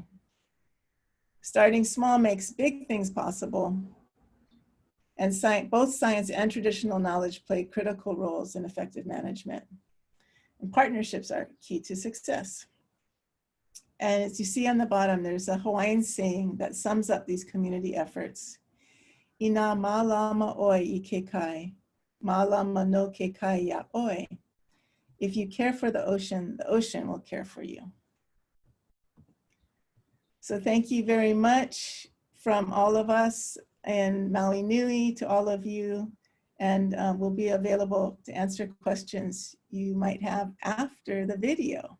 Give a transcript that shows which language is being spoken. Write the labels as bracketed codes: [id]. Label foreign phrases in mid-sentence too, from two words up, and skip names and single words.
[en] Starting small makes big things possible, and both science and traditional knowledge play critical roles in effective management. And partnerships are key to success. And as you see on the bottom, there's a Hawaiian saying that sums up these community efforts. [haw] Ina malama oi I ke kai, malama no ke kai ya oi. [en] If you care for the ocean will care for you. So thank you very much from all of us and Maui Nui to all of you. And we'll be available to answer questions you might have after the video.